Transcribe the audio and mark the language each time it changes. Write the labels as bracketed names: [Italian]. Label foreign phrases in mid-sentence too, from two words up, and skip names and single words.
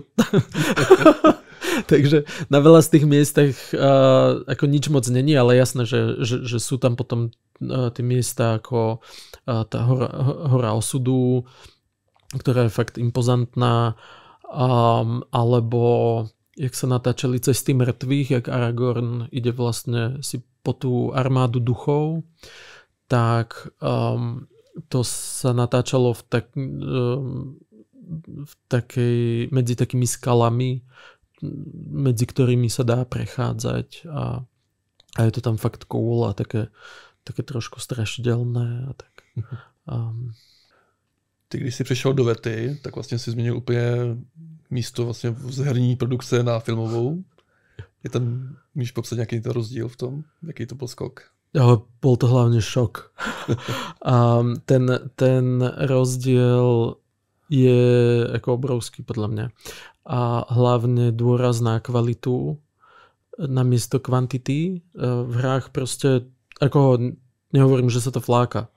[Slovak] Takže na veľa z tých miestach ako nič moc není, ale jasné, že sú tam potom tie miesta ako tá hora osudu, ktorá je fakt impozantná, alebo jak sa natáčali Cesty mŕtvych, jak Aragorn ide vlastne si po tú armádu duchov, tak to sa natáčalo v takej, medzi takými skalami, medzi ktorými sa dá prechádzať a je to tam fakt cool a také trošku strašidelné a tak. [Czech] Ty, když jsi přešel do Vety, tak vlastně si změnil úplně místo vlastně z herní produkce na filmovou. Můžeš popsat nějaký to rozdíl v tom? Jaký to byl skok? [Slovak] Bol to hlavne šok. Ten rozdiel je ako obrovský podľa mňa. A hlavne dôraz na kvalitu namiesto kvantity. V hrách proste, ako nehovorím, že sa to fláka.